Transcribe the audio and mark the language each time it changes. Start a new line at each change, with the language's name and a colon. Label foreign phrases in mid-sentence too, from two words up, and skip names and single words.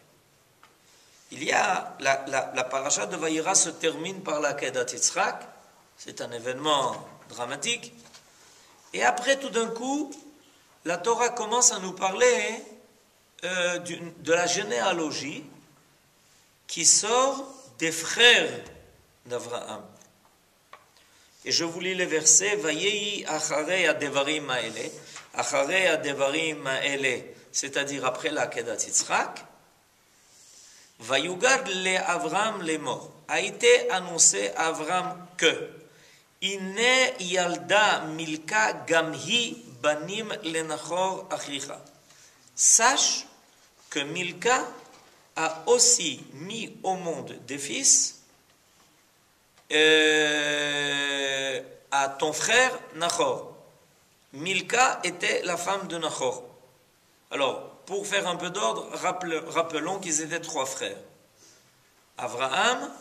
French: Il y a la Parashat de Vayera se termine par la Kedat Yitzhak, c'est un événement dramatique, et après tout d'un coup, la Torah commence à nous parler de la généalogie qui sort des frères d'Abraham. Et je vous lis les versets.
Hebrew: ויהי אחרי הדברים האלה. אחרי הדברים האלה,
French: c'est-à-dire après la Kedat Yitzhak.
Hebrew: ויוגד לאברם
French: les morts. A été annoncé à Avram que
Hebrew: הנה ילדה מלכה גם היא בנים לנחור אחיך.
French: Sache que Milka a aussi mis au monde des fils à ton frère Nachor. Milka était la femme de Nachor. Alors, pour faire un peu d'ordre, rappelons qu'ils étaient trois frères.